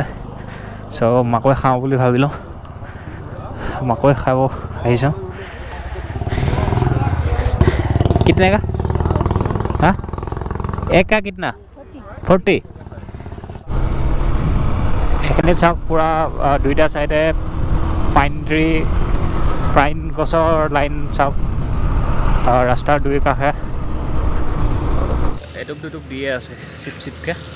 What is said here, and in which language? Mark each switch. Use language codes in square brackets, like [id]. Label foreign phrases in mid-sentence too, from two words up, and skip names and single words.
[as] চ' মাকৈ খাওঁ বুলি ভাবিলোঁ, মাকৈ খাব আহিছোঁ। [hi] कितने का? हाँ, एक का कितना? 40। [as] এইখিনি চাওক পূৰা দুইটা চাইডে পাইন গছৰ লাইন চাওক, ৰাস্তাৰ দুই কাষে এটুপ দুটুপ দিয়ে আছে চিপকৈ।